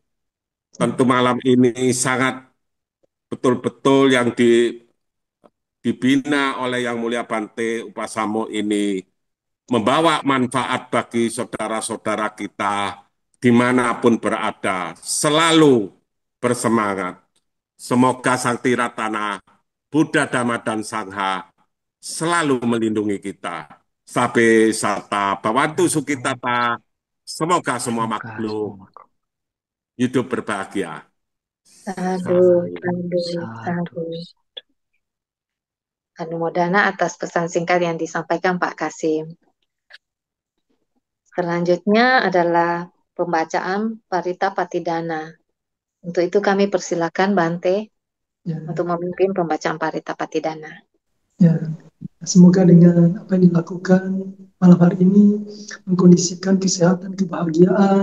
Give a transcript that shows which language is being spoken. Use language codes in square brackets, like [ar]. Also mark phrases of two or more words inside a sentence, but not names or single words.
[id] Tentu malam ini sangat betul-betul yang dibina oleh Yang Mulia Bante Upasamo ini membawa manfaat bagi saudara-saudara kita dimanapun berada, selalu bersemangat. Semoga Sang Tiratana, Buddha, Dhamma, dan Sangha selalu melindungi kita. [pi] Sabe Sata Bawantu Sukitata, [id] semoga semua Semoga makhluk semua hidup berbahagia. Sadu, sadu, sadu, sadu. sadu. Anumodana atas pesan singkat yang disampaikan Pak Kasim. Selanjutnya adalah pembacaan Parita Patidana. Untuk itu kami persilakan Bante Ya, untuk memimpin pembacaan Parita Patidana. ya. Semoga dengan apa yang dilakukan malam hari ini mengkondisikan kesehatan, kebahagiaan.